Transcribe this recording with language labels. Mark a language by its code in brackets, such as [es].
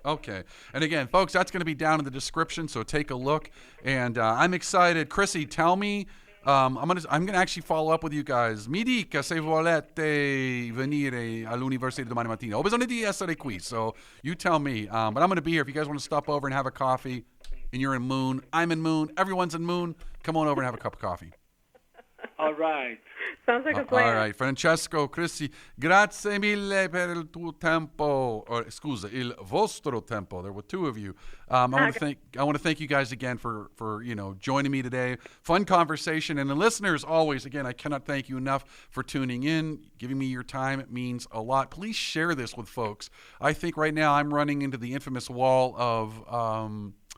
[en] Okay, and again, folks, that's going to be down in the description, so take a look. And I'm excited. Chrissy, tell me. I'm gonna actually follow up with you guys. [it] Mi dica se volete venire all'università domani mattina. Ho bisogno di essere qui, [en] so you tell me. But I'm gonna be here if you guys want to stop over and have a coffee. And you're in Moon, I'm in Moon, everyone's in Moon. Come on over and have a cup of coffee. All right. Sounds like a plan. All right, [it] Francesco, Chrissy, grazie mille per il tuo tempo. Il vostro tempo. [en] There were two of you. I want to thank you guys again for joining me today. Fun conversation, and the listeners always. Again, I cannot thank you enough for tuning in, giving me your time. It means a lot. Please share this with folks. I think right now I'm running into the infamous wall of.